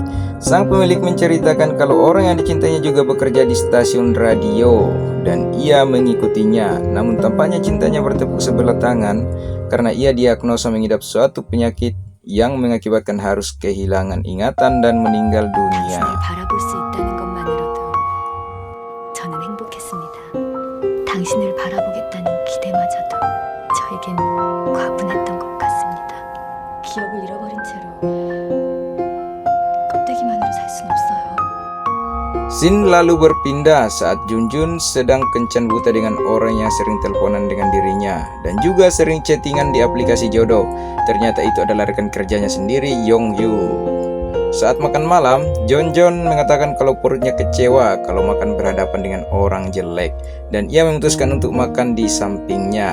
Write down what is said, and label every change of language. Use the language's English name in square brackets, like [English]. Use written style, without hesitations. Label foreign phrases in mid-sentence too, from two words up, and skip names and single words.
[Indonesian] Sang pemilik menceritakan kalau orang yang dicintainya juga bekerja di stasiun radio dan ia mengikutinya. Namun tampaknya cintanya bertepuk sebelah tangan karena ia diagnosa mengidap suatu penyakit yang mengakibatkan harus kehilangan ingatan dan meninggal dunia. [Korean] 당신을 바라보겠다는 기대마저도 저에겐 과분했던 것 같습니다. 기억을 잃어버린 채로 껍데기만으로 살 순 없어요. [Indonesian] Scene lalu berpindah saat Junjun sedang kencan buta dengan orang yang sering teleponan dengan dirinya dan juga sering chattingan di aplikasi jodoh. Ternyata itu adalah rekan kerjanya sendiri, Yongyu. Saat makan malam, Jonjon mengatakan kalau perutnya kecewa kalau makan berhadapan dengan orang jelek, dan ia memutuskan untuk makan di sampingnya.